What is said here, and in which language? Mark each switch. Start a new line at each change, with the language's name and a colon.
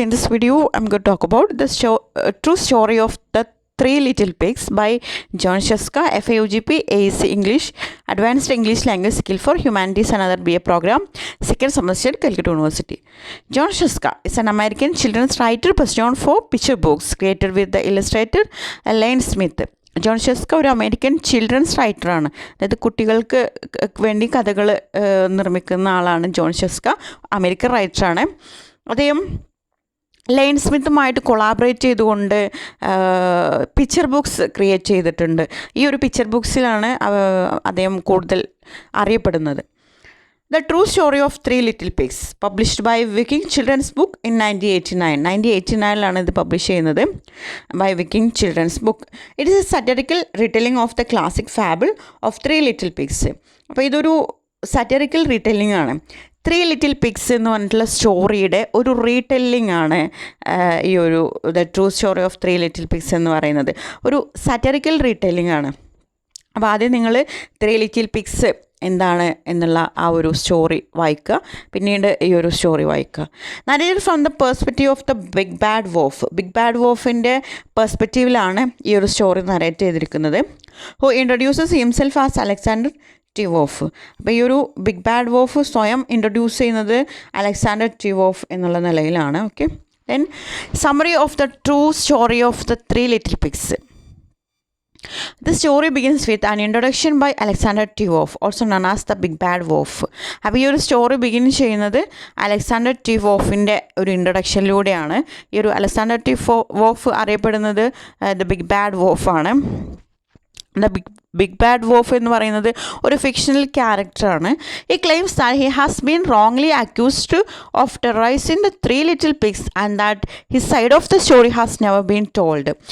English: In this video, I'm going to talk about the true story of the Three Little Pigs by John Sheska, FAUGP, AEC English, Advanced English Language Skill for Humanities and Other BA Program, second semester, Calcutta University. John Sheska is an American children's writer best known for picture books created with the illustrator Lane Smith.
Malayalam: John ഷെസ്ക ഒരു American children's റൈറ്ററാണ്. അതായത് കുട്ടികൾക്ക് വേണ്ടി കഥകൾ നിർമ്മിക്കുന്ന ആളാണ് John ഷെസ്ക. American റൈറ്ററാണ്. അദ്ദേഹം line സ്മിത്തുമായിട്ട് collaborate ചെയ്തുകൊണ്ട് picture books create ചെയ്തിട്ടുണ്ട്. ഈ ഒരു പിക്ചർ ബുക്സിലാണ് അദ്ദേഹം കൂടുതൽ അറിയപ്പെടുന്നത്.
English: The True Story of Three Little Pigs, published by Viking Children's Book in 1989.
Malayalam: 1989 ഇത് പബ്ലിഷ് ചെയ്യുന്നത് by Viking children's book.
English: It is a satirical retelling of the classic fable of three little pigs.
Malayalam: അപ്പോൾ ഇതൊരു സറ്ററിക്കൽ റീടെല്ലിംഗ് ആണ്. ത്രീ ലിറ്റിൽ പിഗ്സ് എന്ന് പറഞ്ഞിട്ടുള്ള സ്റ്റോറിയുടെ ഒരു റീടെല്ലിംഗ് ആണ് ഈ ഒരു the true story of three little pigs എന്ന് പറയുന്നത്. ഒരു സറ്ററിക്കൽ റീടെല്ലിംഗ് ആണ്. അപ്പോൾ ആദ്യം നിങ്ങൾ ത്രീ ലിറ്റിൽ പിഗ്സ് എന്താണ് എന്നുള്ള ആ ഒരു സ്റ്റോറി വായിക്കുക. പിന്നീട് ഈ ഒരു സ്റ്റോറി വായിക്കുക.
English: Narrated from the perspective of the big bad wolf.
Malayalam: Big bad വോഫിൻ്റെ പെർസ്പെക്റ്റീവിലാണ് ഈ ഒരു സ്റ്റോറി നരേറ്റ് ചെയ്തിരിക്കുന്നത്.
English: Who introduces himself as Alexander T Wolff.
Malayalam: അപ്പോൾ ഈ ഒരു ബിഗ് ബാഡ് വോഫ് സ്വയം ഇൻട്രൊഡ്യൂസ് ചെയ്യുന്നത് അലക്സാണ്ടർ ടി വോഫ് എന്നുള്ള നിലയിലാണ്.
English: Okay, then summary of the true story of the three little pigs. The story begins with an introduction by Alexander T. Wolff, also known as the Big Bad Wolf.
Malayalam: അപ്പോൾ ഈ ഒരു story begin ചെയ്യുന്നത് Alexander T വോഫിൻ്റെ ഒരു ഇൻട്രൊഡക്ഷനിലൂടെയാണ്. ഈ ഒരു Alexander T wolf അറിയപ്പെടുന്നത് the big bad വോഫാണ്. The big bad wolf എന്ന് പറയുന്നത് ഒരു ഫിക്ഷണൽ ക്യാരക്ടറാണ്.
English: ഈ claims that he has been wrongly accused of terrorising the three little pigs and that his side of the story has never been told.